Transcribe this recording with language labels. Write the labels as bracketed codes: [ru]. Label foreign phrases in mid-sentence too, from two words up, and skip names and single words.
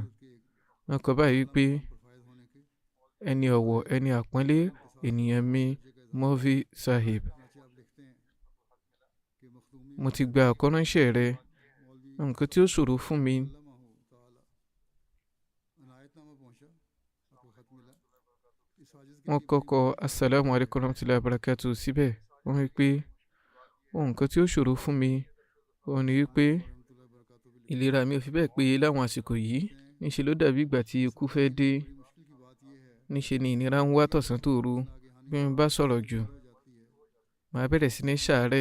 [yo] Wọ́n kọ báyìí pé ẹni ọ̀wọ̀, ẹni àpọ́nlé ènìyàn mi Mufti Sahib, mo ti gba àkọ́ránṣẹ́ rẹ. Nǹkan tí ó ṣòro fún mi wọ́n kọ́kọ́ [ar] السلام عليكم ورحمة الله وبركاته [yo] síbẹ̀. Wọ́n wí pé nǹkan tí ó ṣòro fún mi òun ni wípé ìlera mi ò fi bẹ́ẹ̀ péye láwọn àsìkò yìí. Níṣe ló dàbí ìgbà tí ikú fẹ́ dé. Níṣe ni ìnira ń wá tọ̀sán tòru. Bí mo bá sọ̀rọ̀ jù, màá bẹ̀rẹ̀ sí ní ṣàárẹ̀.